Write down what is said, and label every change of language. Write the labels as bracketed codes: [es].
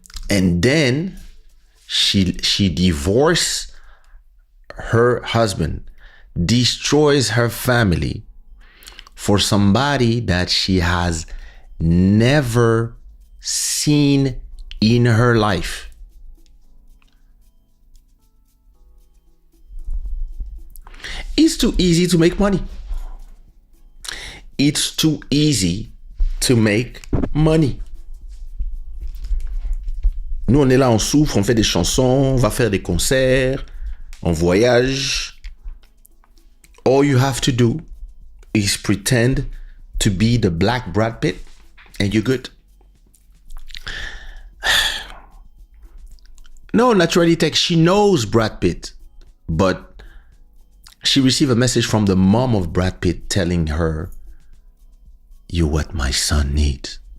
[en] And then she divorced her husband, destroys her family for somebody that she has never seen in her life. It's too easy to make money. It's too easy to make money. [fr] Nous, on est là, on souffre, on fait des chansons, on va faire des concerts, on voyage. [en] All you have to do is pretend to be the black Brad Pitt and you're good. No, naturally text. She knows Brad Pitt, but she received a message from the mom of Brad Pitt telling her, "You're what my son needs."